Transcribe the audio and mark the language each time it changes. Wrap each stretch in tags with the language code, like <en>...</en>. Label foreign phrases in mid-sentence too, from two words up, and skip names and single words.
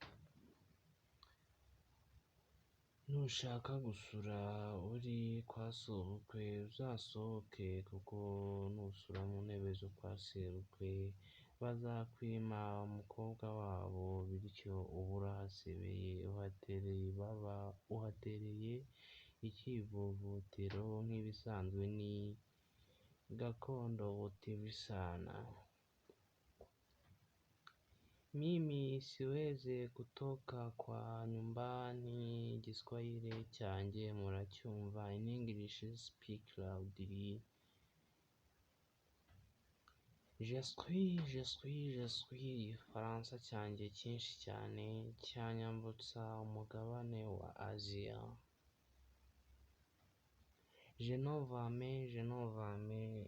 <rw>Nushaka gusura uri kwa sobukwe uzasohoke, kuko nusura mu ntebe zo kwa sebukwe bazakwima umukobwa wabo, bityo uba urahasebeye, uhatereye ibaba, uhatereye ikivovotero. Nk'ibisanzwe ni gakondo TV sana.</rw> <sw>Mimi siweze kutoka kwa nyumbani,</sw> <rw>Igiswahili cyanjye muracyumva.</rw> <en>In English speak loudly.</en> <fr>Je suis.</fr> <rw>Igifaransa cyanjye cyinshi cyane cyanyambutsa umugabane wa Aziya.</rw> <fr>Je n'en jamais.</fr>